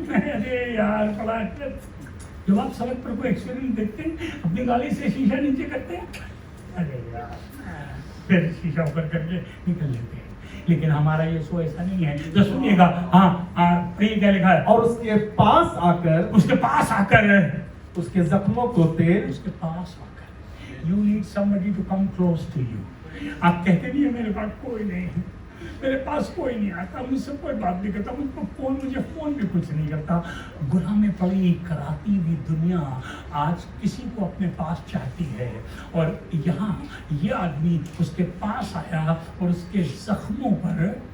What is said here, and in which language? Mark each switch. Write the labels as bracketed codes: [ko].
[hi] अरे यार, बड़ा जब आप सड़क पर कोई एक्सीडेंट देखते हैं, अपनी गाड़ी से शीशा नीचे करते हैं, अरे यार, फिर शीशा ऊपर करके निकल लेते हैं। लेकिन हमारा यीशु ऐसा नहीं है। तो सुनिएगा, हाँ, क्या लिखा है? और उसके पास आकर उसके जख्मों को तेल, उसके पास आकर। [en] You need somebody to come close to you. [hi] आप कहते नहीं है मेरे पास कोई नहीं है, मेरे पास कोई नहीं आता, मुझसे कोई बात नहीं करता, मुझे फोन भी कुछ नहीं करता। गुनाह में पड़ी कराती हुई दुनिया आज किसी को अपने पास चाहती है। और यहाँ ये आदमी उसके पास आया और उसके जख्मों पर